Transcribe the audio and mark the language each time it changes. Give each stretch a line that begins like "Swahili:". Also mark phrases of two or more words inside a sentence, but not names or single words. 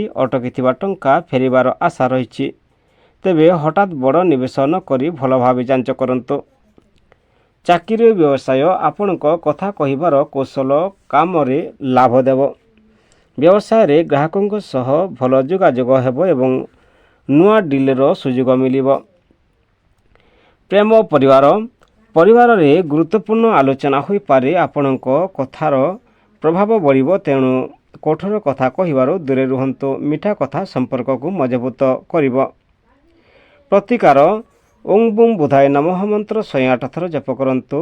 Odia: ଅଟକି ଥିବା ଟଙ୍କା ଫେରିବାର ଆଶା ରହି। ତେବେ ହଠାତ ବଡ଼ ନିବେଶ ନ କରି ଭଲ ଭାବ ଯାଞ୍ଚ କରନ୍ତୁ। ଚାକିରି ବ୍ୟବସାୟ ଆପଣଙ୍କ କଥା କହିବାର କୌଶଳ କାମ ରେ ଲାଭ ଦେବ। ବ୍ୟବସାୟ ରେ ଗ୍ରାହକଙ୍କ ସହ ଭଲ ଯୋଗାଯୋଗ ହେବ ଏବଂ ନୂଆ ଡିଲର ସୁଯୋଗ ମିଳିବ। ପ୍ରେମ ପରିବାରରେ ଗୁରୁତ୍ୱପୂର୍ଣ୍ଣ ଆଲୋଚନା ହୋଇପାରେ। ଆପଣଙ୍କ କଥାର ପ୍ରଭାବ ବଢ଼ିବ, ତେଣୁ କଠୋର କଥା କହିବାରୁ ଦୂରେ ରୁହନ୍ତୁ। ମିଠା କଥା ସମ୍ପର୍କକୁ ମଜବୁତ କରିବ। ପ୍ରତିକାର ଓଂ ବୁଂ ବୁଧାୟ ନମଃ ମନ୍ତ୍ର 108 ଥର ଜପ କରନ୍ତୁ।